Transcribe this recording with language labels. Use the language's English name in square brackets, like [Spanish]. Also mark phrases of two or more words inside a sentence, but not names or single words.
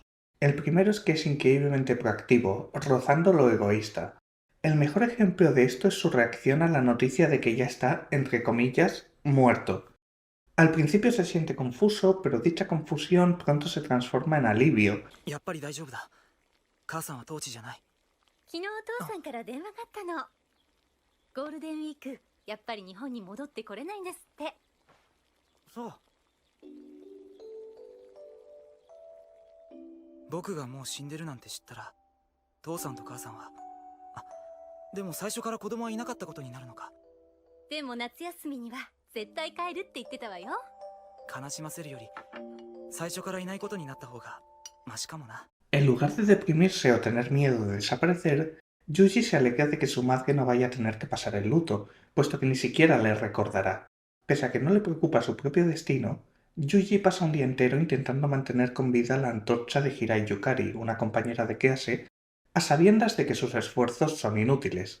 [Spanish] El primero es que es increíblemente proactivo, rozando lo egoísta. El mejor ejemplo de esto es su reacción a la noticia de que ya está, entre comillas, muerto. Al principio se siente confuso, pero dicha confusión pronto se transforma en alivio. [Japanese] やっぱり大丈夫だ。母さんは当地じゃない。昨日お父さんから電話があったの。ゴールデンウィークやっぱり日本に戻ってこれないんですって。そう。僕がもう死んでるなんて知ったら、父さんと母さんは。でも最初から子供はいなかったことになるのか。でも夏休みには絶対帰るって言ってたわよ。悲しませるより、最初からいないことになった方がマシかもな。 [Spanish] En lugar de deprimirse o tener miedo de desaparecer, Yuji se alegra de que su madre no vaya a tener que pasar el luto, puesto que ni siquiera le recordará. Pese a que no le preocupa su propio destino, Yuji pasa un día entero intentando mantener con vida la antorcha de Hirai Yukari, una compañera de clase, a sabiendas de que sus esfuerzos son inútiles.